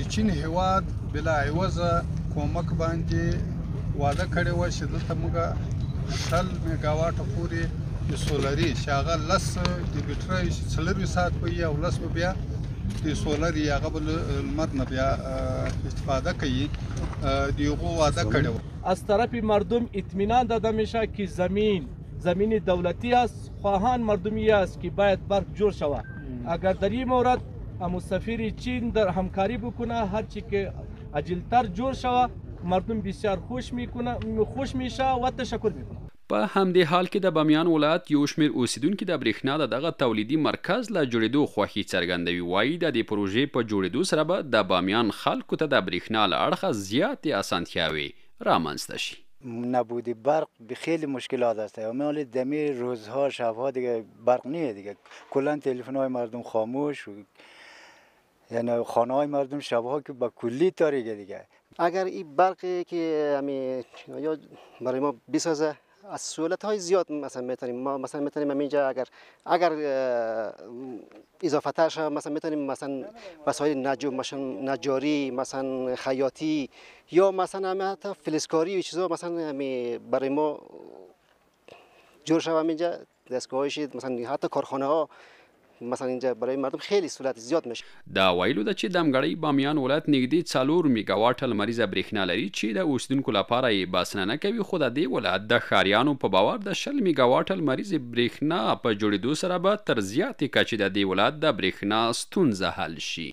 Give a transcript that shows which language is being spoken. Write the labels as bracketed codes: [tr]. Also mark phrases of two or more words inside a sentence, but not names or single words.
[ps] د چین هیواد بلا عوضه کومک باندې وعده کړې وه چې دلته موږ 10 میګاواټه پورې د سولري چې هغه 10 د بیټرۍ 40 ساعت به وي او 10 به بیا د سولري هغه به لمر نه بیا استفاده کوي. د هغو وعده کړې وه. [fa] از طرف مردم اطمینان داده میشه که زمین دولتی است، خواهان مردمی است که باید برق جور شود. اگر در این مورد سفیر چین در همکاری بکنه هرچی که عجلتر جور شود مردم بسیار خوش میشه و تشکر میکنه. [ps] په همدې حال کې د بامیان ولایت یو شمېر اوسیدونکي د برېښنا د دغه تولیدي مرکز له جوړېدو خوښي څرګندوي. وایي د دې پروژې په جوړېدو سره به د بامیان خلکو ته د برېښنا له اړخه زیاتې اسانتیاوې رامنځته شي. [fa] نبود برق خیلی مشکلات است. معمولا دمی روزها شبها دیگه برق نیه دیگه. کلا تلفن‌های مردم خاموش، یعنی خانه‌های مردم شبها که با کلی تاریکه دیگه. اگر این برقی که همین برای ما بسازه از سهولت‌های زیاد مثلا میتونیم اینجا اگر اضافه تر شه مثلا میتونیم مثلا وسایل نجاری مثلا خیاطی یا مثلا حتی فلزکاری و چیزا مثلا برای ما جور شوه اینجا دستگاهش مثلا حتی کارخانه ها مثلا اینجا برای مردم خیلی سهولت زیاد میشه. [ps] دا ویلو ده چې دمګړی بامیان ولایت نږدې 4 میګاواټه لمریزه برېښنا لري چې د اوسیدونکو لپاره یې بسنه نه کوي. خو د دې ولایت د ښاریانو په باور د 10 میګاواټه لمریزې برېښنا په جوړېدو سره به تر زیاتې کچې د دې ولایت د برېښنا ستونزه حل شي.